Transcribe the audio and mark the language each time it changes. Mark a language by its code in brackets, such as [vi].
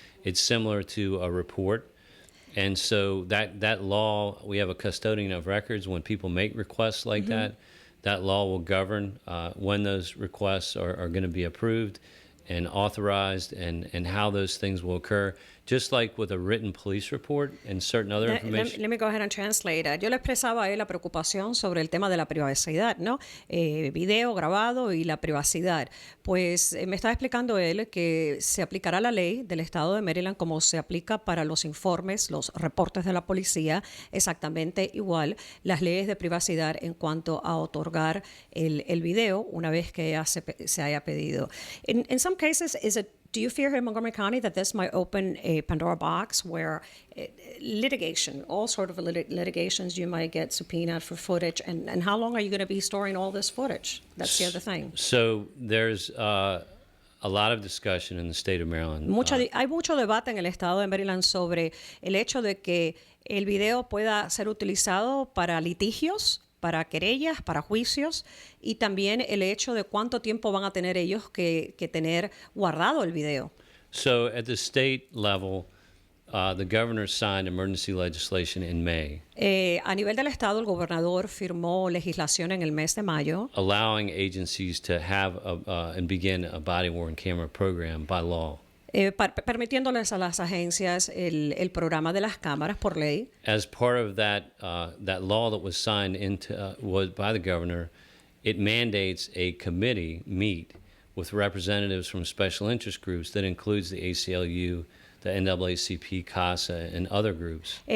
[en] It's similar to a report. And so that law, we have a custodian of records. When people make requests like that law will govern when those requests are going to be approved and authorized, and how those things will occur, just like with a written police report and certain other information. Let me go ahead and translate. [es] Yo le expresaba a él la preocupación sobre el tema de la privacidad, ¿no? Video grabado y la privacidad. Pues me estaba explicando él que se aplicará la ley del estado de Maryland como se aplica para los informes, los reportes de la policía, exactamente igual las leyes de privacidad en cuanto a otorgar el video una vez que se haya pedido. [en] In some cases, is it do you fear here in Montgomery County that this might open a Pandora box where litigation, all sort of litigations, you might get subpoenaed for footage, and how long are you going to be storing all this footage? That's the other thing. So there's a lot of discussion in the state of Maryland. [es] Hay mucho debate en el estado de Maryland sobre el hecho de que el video pueda ser utilizado para litigios, para querellas, para juicios, y también el hecho de cuánto tiempo van a tener ellos que tener guardado el video. [en] So at the state level, the governor signed emergency legislation in May. [es] A nivel del estado, el gobernador firmó legislación en el mes de mayo, [en] allowing agencies to have and begin a body-worn camera program by law. [es] Permitiéndoles a las agencias el programa de las cámaras por ley. [en] As part of that law that was signed by the governor, it mandates a committee meet with representatives from special interest groups that includes the ACLU, the NAACP, CASA, and other groups.